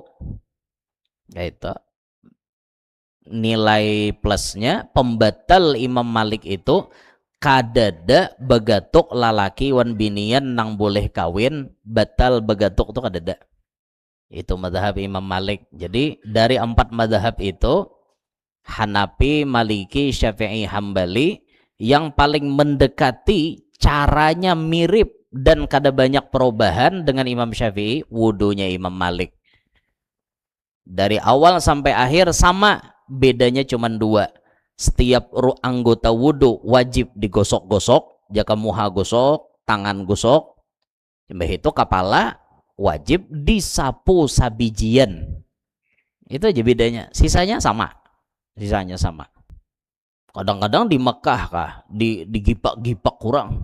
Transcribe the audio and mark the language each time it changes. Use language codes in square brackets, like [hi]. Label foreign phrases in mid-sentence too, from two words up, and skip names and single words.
[bjn] Itu nilai plusnya pembatal Imam Malik itu kadada begatuk lalaki wan binian nang boleh kawin batal begatuk tuh kadada. [id] Itu mazhab Imam Malik. Jadi dari 4 mazhab itu Hanafi, Maliki, Syafi'i, Hambali yang paling mendekati caranya mirip dan kada banyak perubahan dengan Imam Syafi'i wudunya Imam Malik. Dari awal sampai akhir sama, bedanya cuma 2. Setiap anggota wudu wajib digosok-gosok, [bjn] jaka muha gosok, tangan gosok. Mbah itu kepala wajib disapu sabijian. [id] Itu aja bedanya. Sisanya sama. [bjn] Kadang-kadang di Mekah kah, digipak-gipak kurang.